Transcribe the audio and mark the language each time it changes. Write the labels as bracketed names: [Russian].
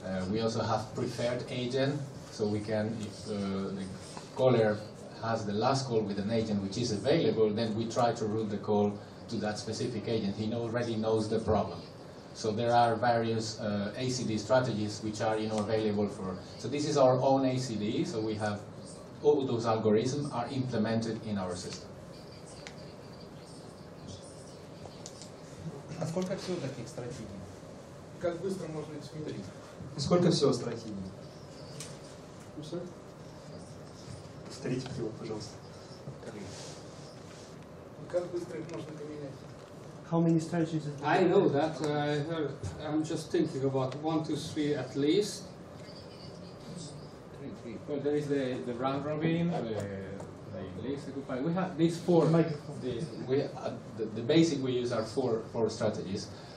[English] We also have preferred agent, so we can, if the caller has the last call with an agent which is available, then we try to route the call to that specific agent. He already knows the problem. So there are various ACD strategies which are available for. So this is our own ACD, so we have all those algorithms are implemented in our system. [Russian] А сколько всего таких стратегий? Как быстро можно их сменить? Сколько всего стратегий? Повторите, пожалуйста. Как быстро их можно поменять? [English] How many strategies is there? I know that. I'm just thinking about 1, 2, 3 at least. Well, there is the round robin, the least occupied. We have these four. The basic we use are four strategies.